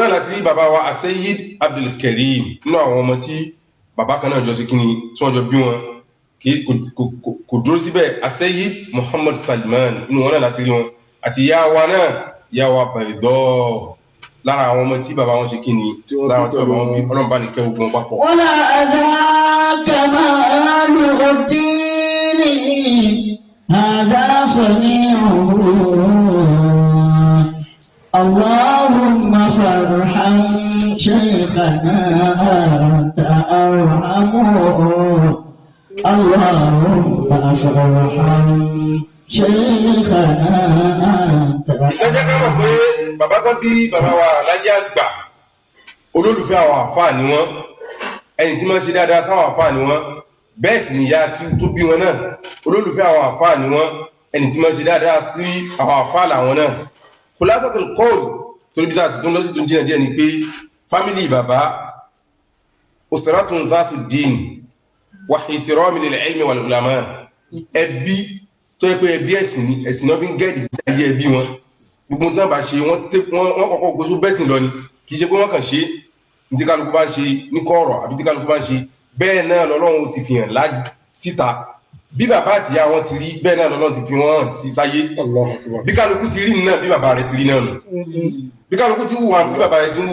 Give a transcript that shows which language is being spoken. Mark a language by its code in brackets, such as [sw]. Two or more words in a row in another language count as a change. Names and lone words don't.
[yo] láti rí bàbá wa Sayyid Abdulkarim nínú àwọn ọmọ tí bàbá kan náà jọ sí kíni tí wọ́n jọ bí wọn kò dúró síbẹ̀ Sayyid Muhammad Salman nínú wọn láti rí wọn àti ìyá wa náà ìyá wa Baydọ lára àwọn ọmọ tí bàbá wọn ṣe kíni lára tí bàbá wọn bí ọlọ́mbà ní kẹ́ ogun papọ̀. wọ́n láàdá [ar] Kamaluddin هذا صنيعه اللهم ارحم شيخنا أنت أرحمه اللهم ارحم شيخنا أنت arhamuhu Allahumma farham shaykhana anta. [yo] Ìjẹ́jẹ́ ká mọ̀ pé bàbá tó bí bàbá wa Alhaji Àgbà olólùfẹ́ àwọn àfáà ni wọ́n ẹni tí máa ń ṣe dáadáa sáwọn àfáà ni wọ́n bẹ́ẹ̀ sì ni ìyá tí tó bí wọn náà olólùfẹ́ àwọn àfáà ni wọ́n ẹni tí máa ṣe dáadáa sí àwọn àfáà làwọn náà [ar] خلاصة القول [yo] torí bí táà sì tún lọ sí tún jìnà díẹ̀ ni pé fámílì bàbá [ar] أسرة ذات دين واحترام لل العلم والعلماء [yo] ẹbí tó yẹ pé ẹbí ẹ̀sìn ni ẹ̀sìn náà fi ń gẹ́ẹ̀dì sí ayé ẹbí wọn gbogbo tán bá ṣe wọ́n kọ́kọ́ gbóṣù bẹ́sìn lọ ni kì í ṣe pé wọ́n kàn ṣe ní tí kálukú bá ń ṣe ní kọ̀rọ̀ àbí tí kálukú bá ń ṣe bẹ́ẹ̀ náà lọ́lọ́run ti fi hàn síta bí bàbá àti ìyá wọn ti rí bẹ́ẹ̀ náà lọ́lọ́run ti fi wọ́n hàn sí sáyé bí kálukú ti rí náà bí bàbá rẹ̀ ti rí náà nù bí kálukú ti wùwà bí bàbá rẹ̀ ti ń